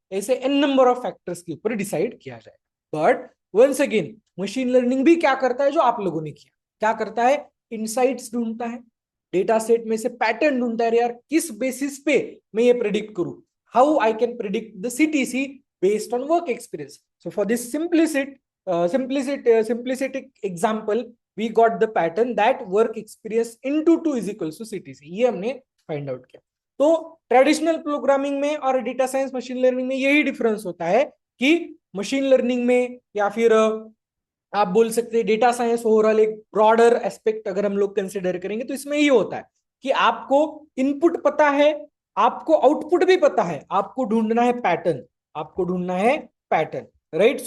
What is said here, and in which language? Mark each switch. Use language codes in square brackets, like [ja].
[hi] ऐसे N number of factors के ऊपर डिसाइड किया जाए। But once again machine learning भी क्या करता है जो आप लोगों ने किया, क्या करता है, इनसाइट्स ढूंढता है, डेटा सेट में से पैटर्न ढूंढता है। यार किस बेसिस पे मैं ये प्रिडिक्ट करूं, [en] How I can predict the CTC based on work experience. So for this simplistic example, we got the pattern that work experience into 2 is equals to CTC, [hi] ये हमने फाइंड आउट किया। तो traditional programming में और data science machine learning में यही difference होता है कि मशीन लर्निंग में या फिर आप बोल सकते हैं डेटा साइंस ओवरऑल एक ब्रॉडर एस्पेक्ट अगर हम लोग कंसिडर करेंगे, तो इसमें ये होता है कि आपको इनपुट पता है, आपको आउटपुट भी पता है, आपको ढूंढना है पैटर्न, आपको ढूंढना है पैटर्न, राइट।